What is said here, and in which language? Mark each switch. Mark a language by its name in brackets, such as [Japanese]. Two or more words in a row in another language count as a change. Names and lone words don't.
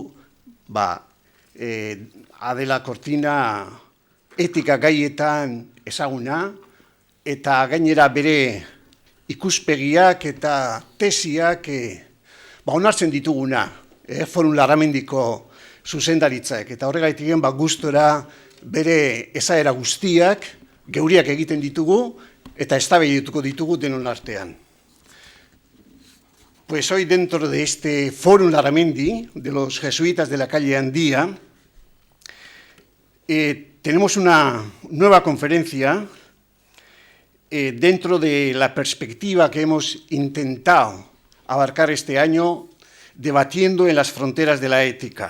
[Basque] Adela Cortina etika gaietan ezaguna, eta gainera bere ikuspegiak eta tesiak onartzen dituguna, Forum Larramendiko zuzendaritzak. Eta horregaitik gustora bere esaera guztiak geuriak egiten ditugu eta eztabaidatuko ditugu denon artean. [Spanish] Pues hoy dentro de este Forum Larramendi de los jesuitas de la calle Andía tenemos una nueva conferencia dentro de la perspectiva que hemos intentado abarcar este año, debatiendo en las fronteras de la ética.